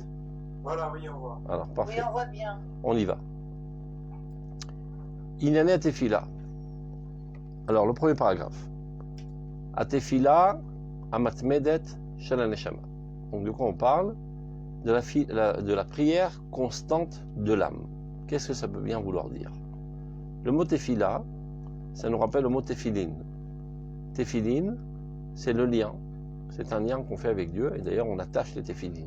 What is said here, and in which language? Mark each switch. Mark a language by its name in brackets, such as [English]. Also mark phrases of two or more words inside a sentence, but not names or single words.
[French] Voilà, oui, on voit. Alors, parfait. Oui, on voit bien. On y va. [Hebrew] ענייני תפילה. [French] Alors, le premier paragraphe. [Hebrew] התפילה המתמדת של הנשמה. [French] Donc, de quoi on parle? De la prière constante de l'âme. Qu'est-ce que ça peut bien vouloir dire? Le mot Tefila, ça nous rappelle le mot Tefilin. Tefilin, c'est le lien. C'est un lien qu'on fait avec Dieu, et d'ailleurs on attache les Tefilin.